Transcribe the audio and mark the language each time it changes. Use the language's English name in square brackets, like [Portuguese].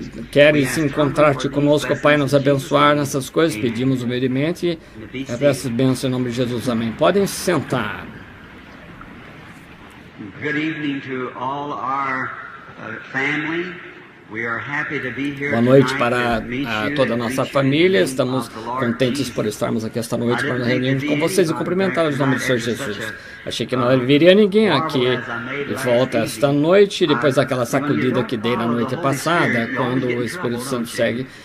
[Portuguese] Queres encontrar-te conosco, Pai, nos abençoar nessas coisas, pedimos humildemente e peço bênção em nome de Jesus, amém. Podem se sentar. [English] Good evening to all our family. [Portuguese] Boa noite para toda a nossa família. Estamos contentes por estarmos aqui esta noite para nos reunirmos com vocês e cumprimentá-los em nome do Senhor Jesus. Achei que não viria ninguém aqui de volta esta noite, depois daquela sacudida que dei na noite passada, quando o Espírito Santo segue.